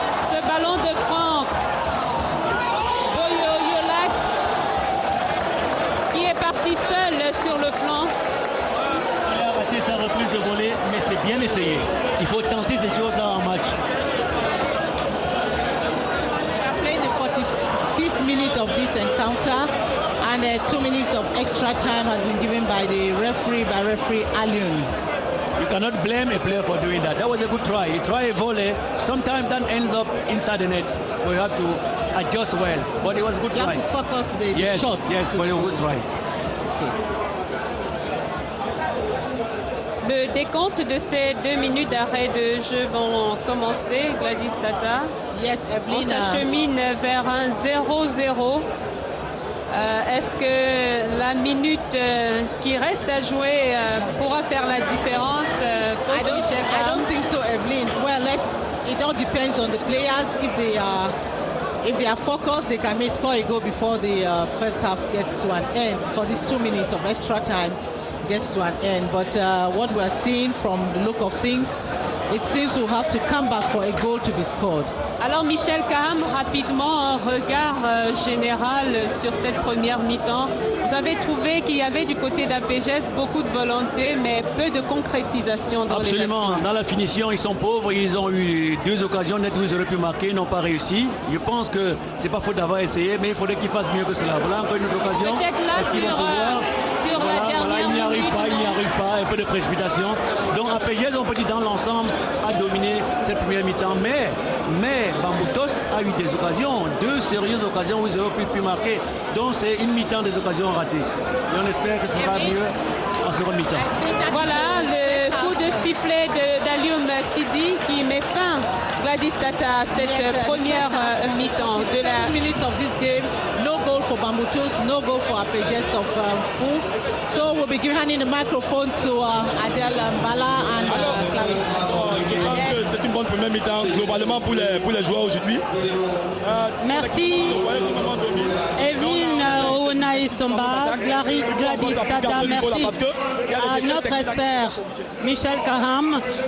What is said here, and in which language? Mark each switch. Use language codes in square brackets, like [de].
[fr] Ce ballon de Franck Boyoyolak qui est parti seul sur le flanc. Il a raté sa reprise de volée, mais c'est bien essayé. Il faut tenter ces choses-là en match. [en] We are playing the 45th minute of this encounter, and 2 minutes of extra time has been given by referee Alioune. You cannot blame a player for doing that. That was a good try. He tried a volley. Sometimes that ends up inside the net. We have to adjust well. But it was a good try. You have to focus the shot. Yes, but it was right. [fr] Le décompte de ces 2 minutes d'arrêt de jeu vont commencer. Gladys Tata. [en] Yes, [fr] On [en] Evelyn. [fr] s'achemine vers un 0-0. Est-ce que la minute qui reste à jouer pourra faire la différence? [en] I don't think so, Evelyn. Well, it all depends on the players. If they are focused, they can score a goal before the first half gets to an end. For these 2 minutes of extra time gets to an end. But what we are seeing from the look of things, it seems we'll have to come back for a goal to be scored. [fr] Alors Michel Kaham, rapidement un regard général sur cette première mi-temps. Vous avez trouvé qu'il y avait du côté d'APGS beaucoup de volonté, mais peu de concrétisation dans les actions. Absolument. Dans la finition, ils sont pauvres. Ils ont eu 2 occasions nettes où ils auraient pu marquer, ils n'ont pas réussi. Je pense que c'est pas faute d'avoir essayé, mais il faudrait qu'ils fassent mieux que cela. Voilà encore une autre occasion. Peut-être là sur la dernière il n'y arrive pas, un peu de précipitation. Donc APGS, on peut dire dans l'ensemble, a dominé cette première mi-temps. Mais Bamboutos a eu des occasions, 2 sérieuses occasions où ils auraient pu marquer. Donc c'est une mi-temps des occasions ratées. Et on espère que ce sera mieux en seconde mi-temps. Voilà le coup de sifflet d'Alioum Sidi qui met fin, Gladys Tata, à cette première mi-temps de la... [en] 7 minutes of this game, no goal for Bamboutos, no goal for APGS of Fou. So we'll be handing the microphone to Adel Mbala and Clarissa. [fr] Je pense que c'est une bonne première mi-temps globalement pour les joueurs aujourd'hui. Merci. Evelyne Ounaïsomba, Gladys Tata, merci à notre expert Michel Kaham.